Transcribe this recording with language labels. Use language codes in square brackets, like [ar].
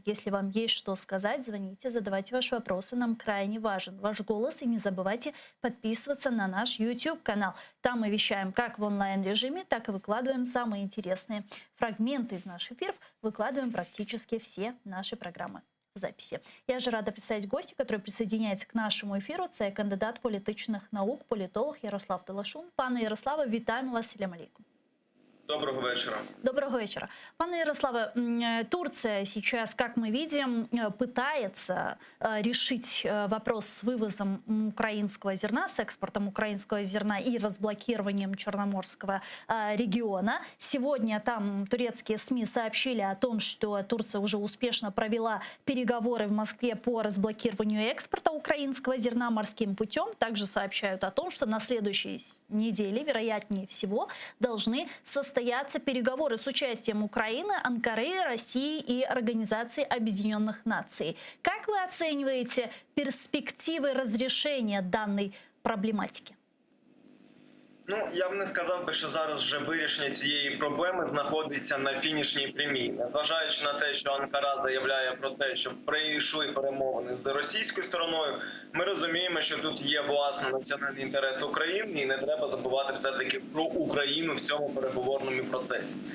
[ru] Если вам есть что сказать, звоните, задавайте ваши вопросы. Нам крайне важен ваш голос. И не забывайте подписываться на наш YouTube-канал. Там мы вещаем как в онлайн-режиме, так и выкладываем самые интересные фрагменты из наших эфиров. Выкладываем практически все наши программы в записи. Я же рада представить гостя, который присоединяется к нашему ефіру. [uk] Це кандидат політичних наук, політолог Ярослав Талашун. Пане Ярославе, вітаємо вас. [ar] Салям алейкум. [ru] Доброго вечера. Доброго вечера. Пане Ярославе, Турция сейчас, как мы видим, пытается решить вопрос с вывозом украинского зерна, с экспортом украинского зерна и разблокированием Черноморского региона. Сегодня там турецкие СМИ сообщили о том, что Турция уже успешно провела переговоры в Москве по разблокированию экспорта украинского зерна морским путем. Также сообщают о том, что на следующей неделе, вероятнее всего, должны состояться переговоры с участием Украины, Анкары, России и Организации Объединенных Наций. Как вы оцениваете перспективы разрешения данной проблематики? [uk] Ну, я б не сказав би, що зараз вже вирішення цієї проблеми знаходиться на фінішній прямій. Незважаючи на те, що Анкара заявляє про те, що прийшли перемовини з російською стороною, ми розуміємо, що тут є власний національний інтерес України і не треба забувати все-таки про Україну в цьому переговорному процесі.